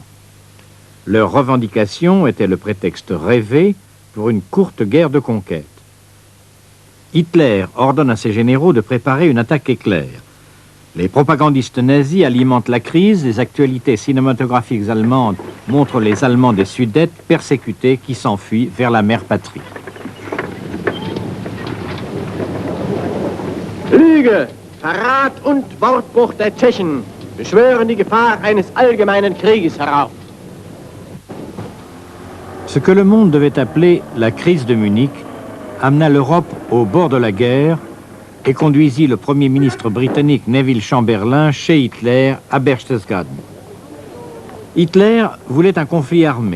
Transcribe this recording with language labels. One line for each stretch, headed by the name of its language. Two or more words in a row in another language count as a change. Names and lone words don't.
French: Leur revendication était le prétexte rêvé pour une courte guerre de conquête. Hitler ordonne à ses généraux de préparer une attaque éclair. Les propagandistes nazis alimentent la crise, les actualités cinématographiques allemandes montrent les Allemands des Sudètes persécutés qui s'enfuient vers la mère patrie.
German: Lüge, Verrat und Wortbruch der Tschechen beschwören die Gefahr eines allgemeinen Krieges herauf.
French: Ce que le monde devait appeler la crise de Munich amena l'Europe au bord de la guerre et conduisit le Premier ministre britannique Neville Chamberlain chez Hitler à Berchtesgaden. Hitler voulait un conflit armé.